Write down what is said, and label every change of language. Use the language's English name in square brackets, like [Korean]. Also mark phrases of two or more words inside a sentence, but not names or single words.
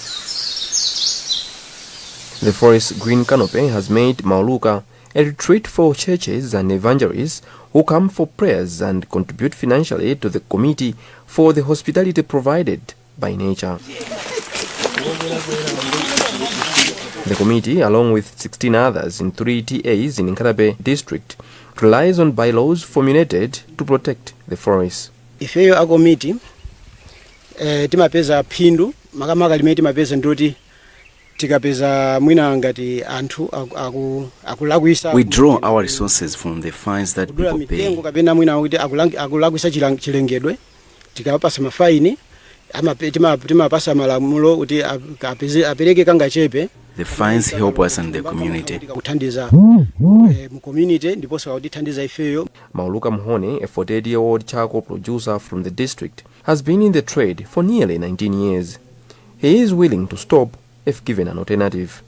[English] The forest green canopy has made Mauluka a retreat for churches and evangelists who come for prayers and contribute financially to the committee for the hospitality provided by nature. The committee, along with 16 others in 3 TAs in Kabalawi district, relies on bylaws formulated to protect the forests. [Nyanja] Ifeyo a committee timapeza phindu makamaka limene timapeza ndoti tikapeza mwina ngati anthu akulakwisa. [English] We draw our resources from the fines that people pay. [Nyanja] Kapena mwina kuti akulakwisa chilengedwe tikapasa mafaini timapasa malamulo kuti apereke kangachepe. [English] The fines help us in the community. Mauluka Mhone, a 48-year-old charcoal producer from the district, has been in the trade for nearly 19 years. He is willing to stop if given an alternative.